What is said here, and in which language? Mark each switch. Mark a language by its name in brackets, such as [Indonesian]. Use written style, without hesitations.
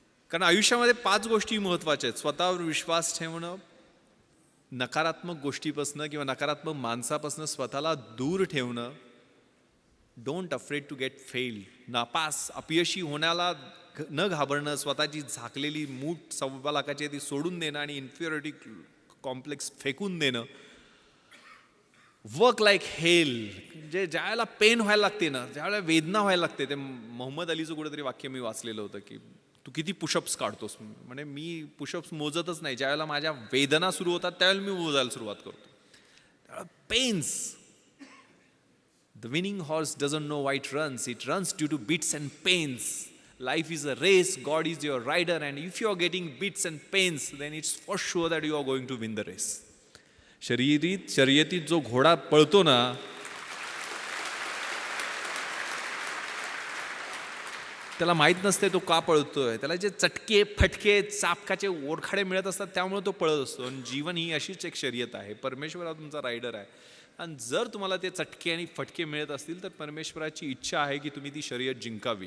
[Marathi] कारण आयुष्यामध्ये 5 गोष्टी महत्त्वाच्या आहेत. स्वतःवर विश्वास ठेवणं, नकारात्मक गोष्टीपासनं किंवा नकारात्मक माणसापासनं स्वतःला दूर ठेवणं, [English] don't afraid to get fail, [Marathi] नापास अपयशी होण्याला न घाबरणं, स्वतःची झाकलेली मूठ 1.25 लाखाची ती सोडून देणं आणि इन्फिरियरिटी कॉम्प्लेक्स फेकून देणं, [English] work like hell, [Marathi] म्हणजे ज्यावेळेला पेन व्हायला लागते ना, ज्यावेळेला वेदना व्हायला लागते. ते मोहम्मद अलीचं कुठेतरी वाक्य मी वाचलेलं होतं की तू किती पुशअप्स काढतोस. म्हणजे मी पुशअप्स मोजतच नाही, ज्यावेळेला माझ्या वेदना सुरू होतात त्यावेळेला मी मोजायला सुरुवात करतो. त्यावेळेला pens. [English] The winning horse doesn't know why it runs. It runs due to beats and pains. Life is a race. God is your rider. And if you are getting beats and pains, then it's for sure that you are going to win the race. [Marathi] शर्यतीत जो घोडा पळतो ना, त्याला माहीत नसते तो का पळतोय. त्याला जे चटके, फटके, चापकाचे ओरखाडे मिळत असतात त्यामुळे तो पळत असतो. आणि जीवन ही अशीच एक शर्यत आहे. परमेश्वर हा तुमचा रायडर आहे. आणि जर तुम्हाला ते चटके आणि फटके मिळत असतील तर परमेश्वराची इच्छा आहे की तुम्ही ती शर्यत जिंकावी.